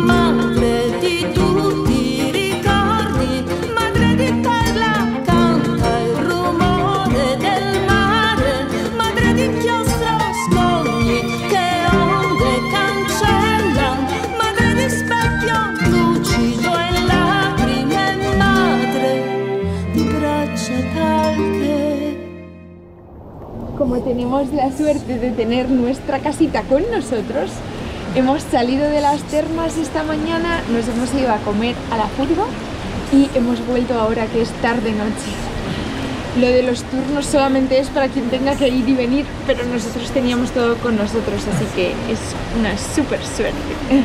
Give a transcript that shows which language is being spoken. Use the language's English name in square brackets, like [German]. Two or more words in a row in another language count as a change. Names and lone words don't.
[Italian] Madre di tutti i ricordi, madre di perla, canta il rumore del mare, madre di inchiostro scogli che onde cancellan, madre di specchio lucido e lacrime, madre di braccia calche. [Spanish] Como tenemos la suerte de tener nuestra casita con nosotros, hemos salido de las termas esta mañana, nos hemos ido a comer a la furgo y hemos vuelto ahora que es tarde-noche. Lo de los turnos solamente es para quien tenga que ir y venir, pero nosotros teníamos todo con nosotros, así que es una súper suerte.